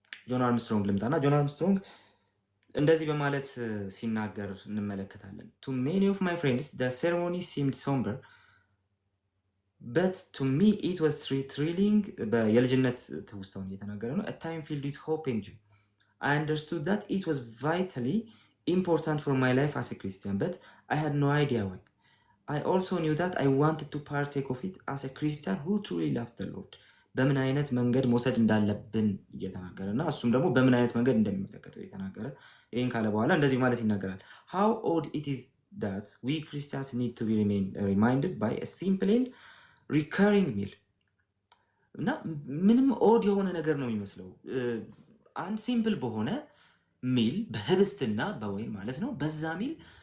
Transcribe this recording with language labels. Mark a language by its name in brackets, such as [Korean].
[Amharic] ጆን አርምስትሮንግ ልምጣና ጆን አርምስትሮንግ እንደዚህ በማለት ሲናገር እንመለከታለን። [English] To many of my friends the ceremony seemed somber but to me it was thrilling. [Amharic] የልጅነት ትውስታውን እየተናገረ ነው። [English] A time filled with hope and joy. I understood that it was vitally important for my life as a Christian, but I had no idea why. I also knew that I wanted to partake of it as a Christian who truly loves the Lord. [Amharic] በምን አይነት መንገድ መውሰድ እንዳለብን እየተናገረ እና እሱም ደግሞ በምን አይነት መንገድ እንደሚመለከተው እየተናገረ ይህን ካለ በኋላ እንደዚህ ማለት ይናገራል። [English] How odd it is that we Christians need to be reminded by a simple and recurring meal. [Amharic] እና ምንም ኦድ የሆነ ነገር ነው የሚመስለው። አንድ ሲምፕል በሆነ ሚል በህብስትና በወይን ማለት ነው። በዛ ሚል